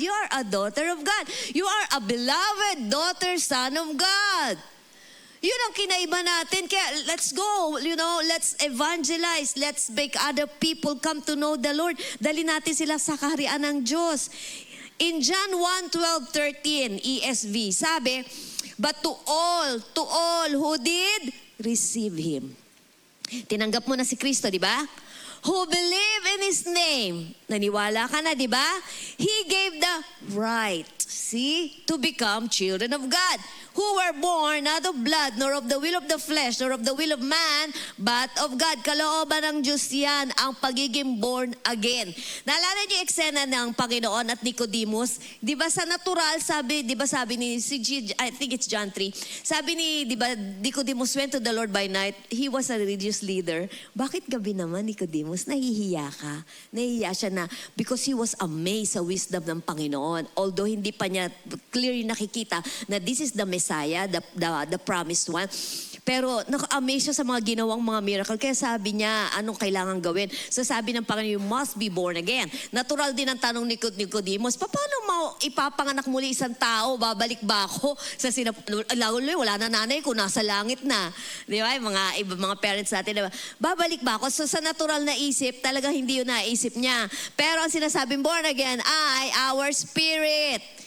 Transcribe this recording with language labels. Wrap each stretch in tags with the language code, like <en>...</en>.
<en>You are a daughter of God. You are a beloved daughter, son of God.</en> <tl>Yun ang kinaiba natin. Kaya</tl> <en>let's go, let's evangelize. Let's make other people come to know the Lord.</en> <tl>Dali natin sila sa kaharian ng Diyos.</tl> <en>In John 1:12-13, ESV, sabi, but to all who did receive Him.</en> <tl>Tinanggap mo na si Kristo, di ba?</tl> <en>Who believe in His name.</en> <tl>Naniwala ka na, di ba?</tl> <en>He gave the right, to become children of God. Who were born not of blood, nor of the will of the flesh, nor of the will of man, but of God.</en> <tl>Kalooban ng Diyos yan, ang pagiging born again. Naalala niyo yung eksena ng Panginoon at Nicodemus? Di ba sa natural, sabi ni,</tl> <en>I think it's John 3,</en> <tl>sabi ni, di ba,</tl> <en>Nicodemus went to the Lord by night.</en> <tl>He was a religious leader. Bakit gabi naman, Nicodemus? Nahihiya ka. Nahihiya siya na</tl> <en>because he was amazed</en> <tl>sa wisdom ng Panginoon. Although hindi pa niya clearly nakikita na</tl> <en>this is the Messiah, the promised one.</en> <tl>Pero naka-amaze siya sa mga ginawang mga miracle. Kaya sabi niya, anong kailangan gawin? So sabi ng Panginoon,</tl> <en>you must be born again.</en> <tl>Natural din ang tanong ni Nicodemus, paano mo ipapanganak muli isang tao? Babalik ba ako sa wala na nanay ko, nasa langit na. Di ba? Mga parents natin, di ba? Babalik ba ako? So sa natural na isip, talaga hindi yun naisip niya. Pero ang sinasabing born again ay</tl> <en>our spirit.</en>